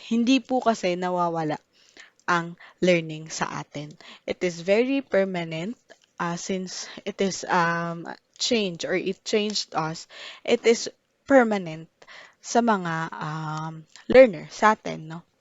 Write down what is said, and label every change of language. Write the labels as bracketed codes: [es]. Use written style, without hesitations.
[tl] Hindi po kasi nawawala ang learning sa atin. [en] It is very permanent since it is change or it changed us. It is permanent [tl] sa mga learner sa atin, no?